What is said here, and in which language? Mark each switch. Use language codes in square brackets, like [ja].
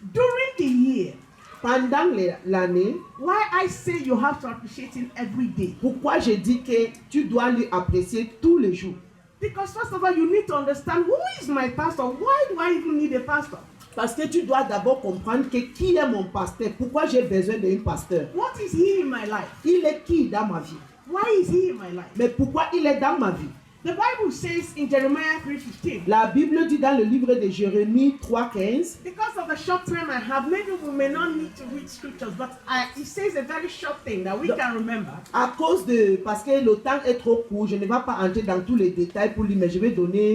[en] During the year, [fr] Pendant l'année, [en] why I say you have to appreciate him every day? [fr] pourquoi je dis que tu dois lui apprécier tous les jours? [en] Because first of all, you need to understand who is my pastor. Why do I even need a pastor? [fr] Parce que tu dois d'abord comprendre que qui est mon pasteur? Pourquoi j'ai besoin d'un pasteur? [en] What is he in my life? [fr] Il est qui dans ma vie? [en] Why is he in my life? [fr] Mais pourquoi il est dans ma vie? [en] The Bible says in Jeremiah 3:15, [fr] La Bible dit dans le livre de Jérémie 3:15, [en] because of the short time I have, maybe we may not need to read scriptures, but it says a very short thing that we can remember. [fr] parce que le temps est trop court, je ne vais pas entrer dans tous les détails pour lui, mais je vais donner.